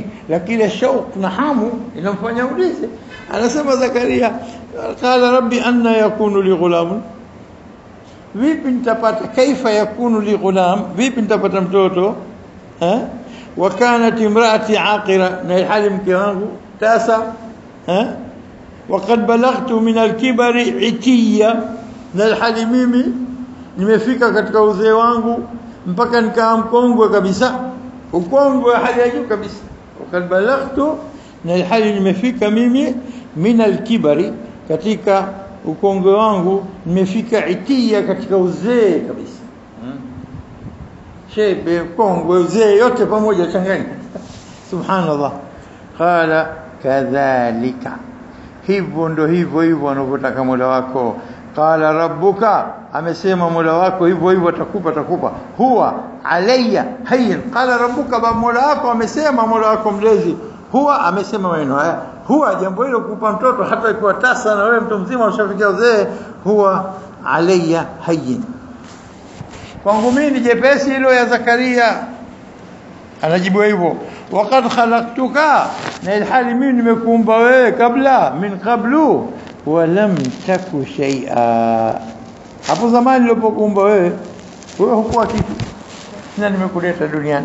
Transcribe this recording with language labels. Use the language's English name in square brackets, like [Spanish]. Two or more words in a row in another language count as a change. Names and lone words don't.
[Swahili] Lakini shauq na hamu inamfanya ulize. Anasema Zakaria [Arabic] قال رب أنى يكون لي غلام, [Swahili] vipi nitapata, [Arabic] كيف يكون لي غلام, [Swahili] vipi nitapata mtoto wa [Arabic] كانت امرأتي عاقرا, [Swahili] na hali mke wangu tasa [Arabic] وقد بلغت من الكبر عتيا, [Swahili] na hali mimi nimefika katika uzee wangu mpaka nikaa mkongwe kabisa, ukongwe hali ya juu kabisa. [Arabic] وقد بلغت, [Swahili] na hali nimefika mimi [Arabic] من الكبر, [Swahili] katika ukongwe wangu nimefika itia, katika uzee kabisa. Shebe, kongwe, uzee, yote pamoja changanya. Subhanallah. [Arabic] قال كذلك, [Swahili] hivyo ndo hivyo anavyotaka Mola wako. [Arabic] قال ربك, [Swahili] amesema Mola wako hivyo atakupa. [Arabic] هو علي هين. قال ربك, [Swahili] ba Mola wako amesema, Mola wako mlezi. Huwa amesema maneno haya, huwa jambo hilo kukupa mtoto hata ikiwa tasa na wewe mtu mzima ushafikia uzee. [Arabic] هو علي هين, [Swahili] kwangu mimi ni jepesi hilo. Ya Zakaria anajibu hivyo. [Arabic] وقد خلقتك, [Swahili] na ilhali mimi nimekuumba wewe kabla, [Arabic] من قبل ولم تك شيئا, [Swahili] hapo zamani nilipokuumba wewe hukuwa kitu, na nimekuleta duniani.